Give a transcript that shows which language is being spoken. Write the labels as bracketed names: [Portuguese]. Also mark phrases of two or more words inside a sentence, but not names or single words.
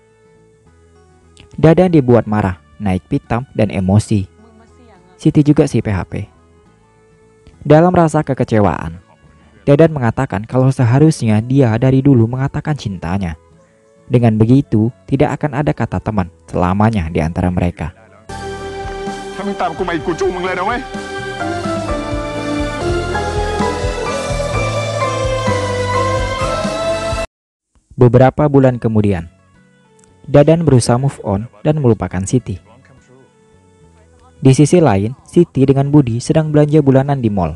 [Indonesian] Dadan dibuat marah, naik pitam dan emosi. Siti juga si PHP. Dalam rasa kekecewaan, Dadan mengatakan kalau seharusnya dia dari dulu mengatakan cintanya. Dengan begitu, tidak akan ada kata teman selamanya di antara mereka. [Thai] ถ้ามึงตามกูมาอีกกูจูงมึงเลยนะเว้ย [Indonesian] Beberapa bulan kemudian, Dadan berusaha [English] move on [Indonesian] dan melupakan Siti. Di sisi lain, Siti dengan Budi sedang belanja bulanan di mall.